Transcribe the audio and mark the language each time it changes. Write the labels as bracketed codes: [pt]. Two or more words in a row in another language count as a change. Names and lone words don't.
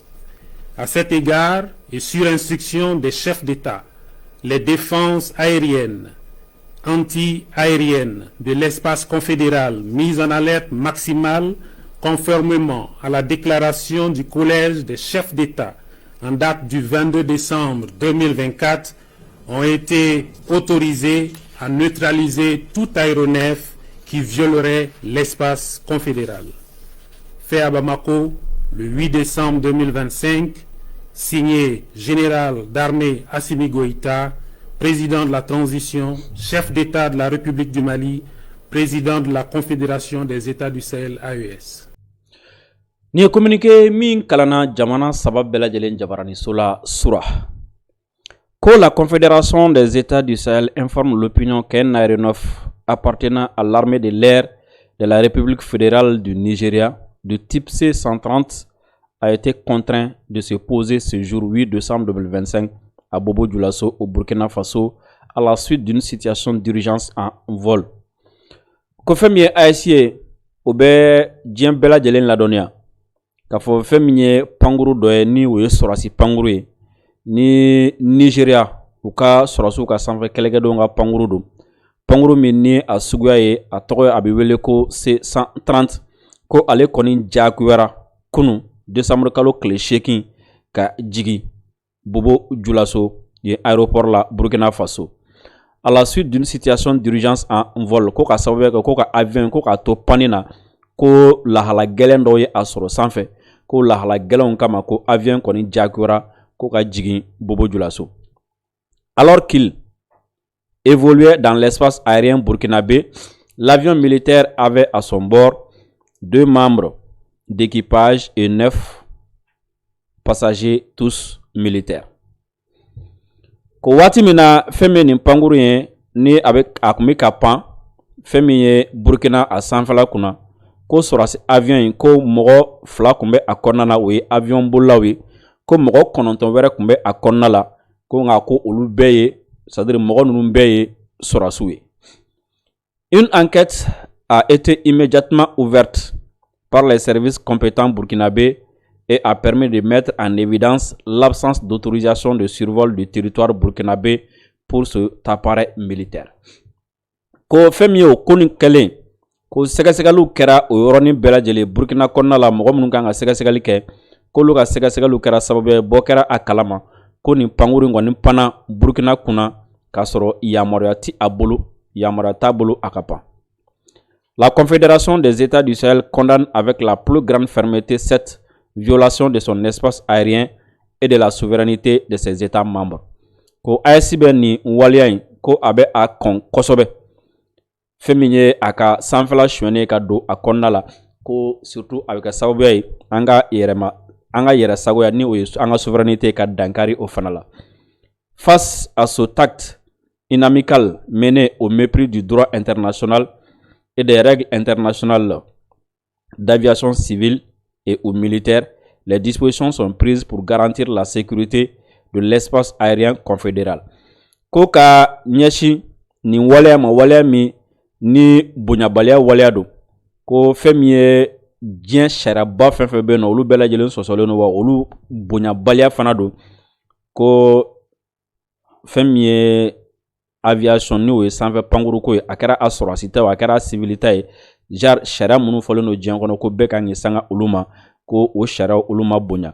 [fr] À cet égard, et sur instruction des chefs d'État, les défenses aériennes, anti-aériennes de l'espace confédéral mises en alerte maximale conformément à la déclaration du Collège des chefs d'État en date du 22 décembre 2024 ont été autorisés à neutraliser tout aéronef qui violerait l'espace confédéral. Fait à Bamako le 8 décembre 2025, signé Général d'armée Assimi Goïta, président de la transition, chef d'État de la République du Mali, président de la Confédération des États du Sahel AES. [bm] Ni ye communiqué min kalana jamana saba bɛɛ lajɛlen jabaraniso la sura ko [fr] la Confédération des États du Sahel informe l'opinion qu'un aéronef appartenant à l'armée de l'air de la République fédérale du Nigeria de type C-130 a été contraint de se poser ce jour 8 décembre 2025 à Bobo Dioulasso au Burkina Faso à la suite d'une situation d'urgence en vol. [bm] Ko fɛn min ye AES ye o bɛ diɲɛ bɛɛ lajɛlen ladɔnniya k'a fɔ fɛn min ye pankuru dɔ ye ni o ye sɔrɔsi pankuru ye ni Nigeria u ka sɔrɔsiw ka sanfɛ kɛlɛkɛdenw ka pankuru don. Pankuru min ni a suguya ye a tɔgɔ ye a bɛ wele ko C-130 ko ale kɔni jagoyara kunun décembre kalo tile 8 ka jigi Bobo Dioulasso ye aéroport la Burkina Faso. [fr] À la suite d'une situation d'urgence en vol, [bm] ko ka sababu kɛ ko ka avion ko ka to panne na ko lahala gɛlɛn dɔ ye a sɔrɔ sanfɛ ko lahala gɛlɛnw kama ko avion kɔni jagoyara ko ka jigin Bobo Dioulasso. [fr] Alors qu'il évoluait dans l'espace aérien burkinabé, l'avion militaire avait à son bord 2 membres d'équipage et 9 passagers, tous militaires. [bm] Ko waati min na fɛn min nin pankuru ye ni a kun bɛ ka pan fɛn min ye Burkina a sanfɛla kunna ko sɔrɔsi avion in ko mɔgɔ 2 kun bɛ a kɔnɔna na o ye avion bolilaw ye ko mɔgɔ 9 wɛrɛ kun bɛ a kɔnɔna la ko nka ko olu bɛɛ ye c'est-à-dire mɔgɔ ninnu bɛɛ ye sɔrɔsiw ye. [fr] Une enquête a été immédiatement ouverte par les services compétents burkinabés et a permis de mettre en évidence l'absence d'autorisation de survol du territoire burkinabé pour cet appareil militaire. [bm] Ko fɛn min ye o ko nin kɛlen ko sɛgɛsɛgɛliw kɛra o yɔrɔnin bɛɛ lajɛlen Burkina kɔnɔna la mɔgɔ minnu kan ka sɛgɛsɛgɛli kɛ k'olu ka sɛgɛsɛgɛliw kɛra sababu ye bɔ kɛra a kalama ko nin pankuru in kɔni panna Burkina kunna k'a sɔrɔ yamaruya ti a bolo yamaruya t'a bolo a ka pan. [fr] La Confédération des États du Sahel condamne avec la plus grande fermeté cette violation de son espace aérien et de la souveraineté de ses États membres. [bm] Ko AES bɛ nin waleya in ko a bɛ a kɔn kosɛbɛ fɛn min ye a ka sanfɛla sonyɛnen ka don a kɔnɔna la ko surtout a bɛ kɛ sababuya ye an ka yɛrɛsagoya ni o ye an ka souveraineté ka dankari o fana la. [fr] Face à ce acte inamical mené au mépris du droit international et des règles internationales d'aviation civile et ou militaire, les dispositions sont prises pour garantir la sécurité de l'espace aérien confédéral. [bm] Ko ka ɲɛsin nin waleya ma waleya min ni bonyabaliya waleya don ko fɛn min ye diɲɛ sariyaba fɛn fɛn bɛ yen nɔ olu bɛɛ lajɛlen sɔsɔlen don wa olu bonyabaliya fana don ko fɛn min ye aviation ni o ye sanfɛ pankuru ko ye a kɛra a sɔrɔsi ta ye a kɛra a civil ta ye jar sariya minnu fɔlen don diɲɛ kɔnɔ ko bɛɛ kan k'i sanga olu ma ko o sariyaw olu ma bonya.